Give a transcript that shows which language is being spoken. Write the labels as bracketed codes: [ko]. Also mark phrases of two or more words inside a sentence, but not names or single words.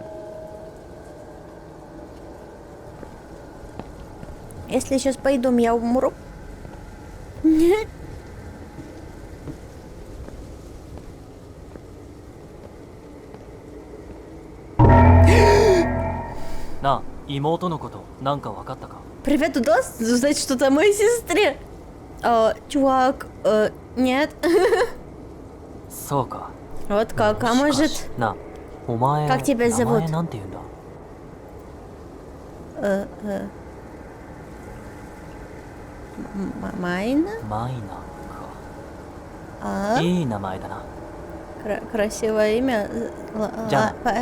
[ru] Если я сейчас пойду, я умру. Нет. На, [ja] 妹のことなんか分かったか? [ru] Привет, удалось узнать что-то о моей сестре? Чувак, нет. [ja] そうか. [ru] Вот как, а может... На, [ja] お前 [ru] Как тебя [ja] 名 [ru] зовут? [ja] 前なんて言うんだ? [ru] Майна? [ja] マイナか. いい名前だな. [ru] Красивое имя. Джан.